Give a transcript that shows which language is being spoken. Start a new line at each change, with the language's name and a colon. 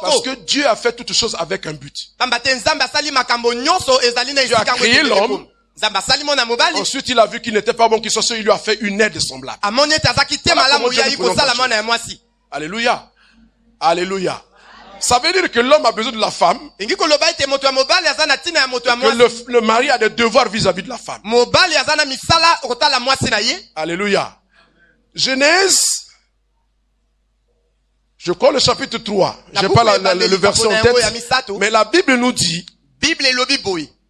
French: Parce que Dieu a fait toutes choses avec un but.
Lingala: Ambate nzambe asali makambo nyonso ezali na
French: Dieu a créé l'homme.
Lingala: Nzambe asali mona mobali.
French: Ensuite, il a vu qu'il n'était pas bon qu'il soit seul, il lui a fait une aide semblable.
Lingala: Amoni tazaki te malamu ya ikosala mona ya mwasi.
French: Alléluia. Alléluia. Ça veut dire que l'homme a besoin de la femme.
Lingala: Ingi koloba ite moto ya mobali azana tina ya moto ya mwasi.
French: Que le mari a des devoirs vis-à-vis de la femme.
Lingala: Mobali azana misala kotala mwasi na ye.
French: Alléluia. Genèse, je crois le chapitre 3. Je n'ai pas le verset en tête. Mais la Bible nous dit,
Lingala: Bible elobi boy.